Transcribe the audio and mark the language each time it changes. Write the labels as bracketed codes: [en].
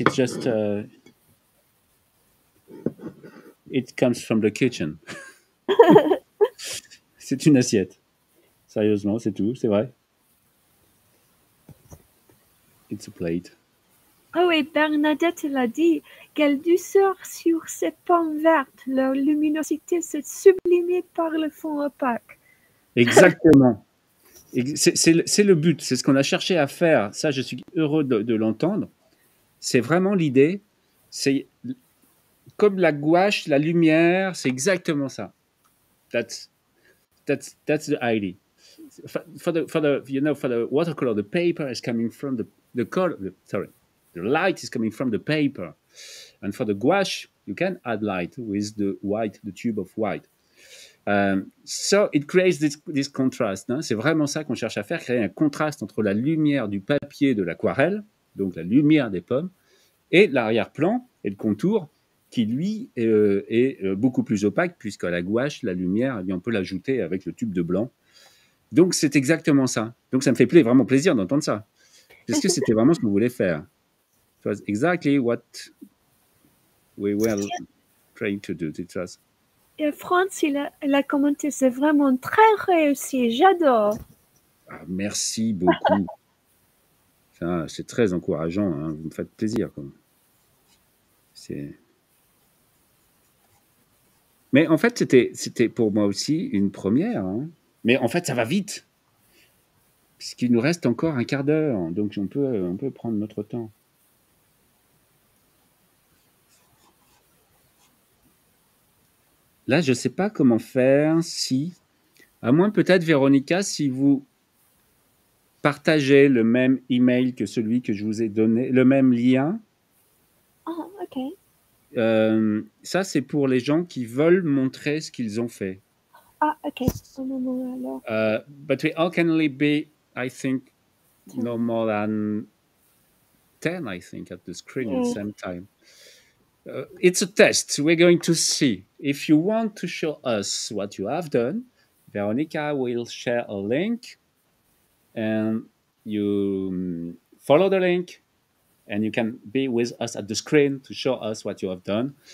[en] It's just it comes from the kitchen. [fr] C'est une assiette. Sérieusement, c'est tout, c'est vrai. [en] It's a plate. [fr] Oh, et Bernadette l'a dit, quelle douceur sur ces pommes vertes. Leur luminosité s'est sublimée par le fond opaque. Exactement. C'est le but, c'est ce qu'on a cherché à faire. Ça, je suis heureux de l'entendre. C'est vraiment l'idée. C'est comme la gouache, la lumière, c'est exactement ça. [en] That's the idea. For the watercolor, the paper is coming from the color. The light is coming from the paper, and for the gouache, you can add light with the tube of white. So it creates this contrast. [fr] Hein. C'est vraiment ça qu'on cherche à faire, créer un contraste entre la lumière du papier de l'aquarelle, donc la lumière des pommes, et l'arrière-plan et le contour qui, lui, est beaucoup plus opaque, puisqu'à la gouache, la lumière, on peut l'ajouter avec le tube de blanc. Donc, c'est exactement ça. Donc, ça me fait vraiment plaisir d'entendre ça. Parce que c'était vraiment ce qu'on voulait faire. [en] It was exactly what we were trying to do. It was... [fr] Et France, elle a commenté, c'est vraiment très réussi, j'adore. Ah, merci beaucoup. C'est très encourageant. Hein. Vous me faites plaisir. Mais en fait, c'était pour moi aussi une première. Hein. Mais en fait, ça va vite. Puisqu'il nous reste encore un quart d'heure. Donc, on peut prendre notre temps. Là, je ne sais pas comment faire si... À moins peut-être, Véronica, si vous partagez le même email que celui que je vous ai donné, le même lien. Oh, ok. Ça, c'est pour les gens qui veulent montrer ce qu'ils ont fait. Ah, ok. Oh, non, alors. [en] But we all can only be, I think, no more than 10, I think, at the screen at the same time. It's a test. We're going to see. If you want to show us what you have done, Veronica will share a link, and you follow the link, and you can be with us at the screen to show us what you have done.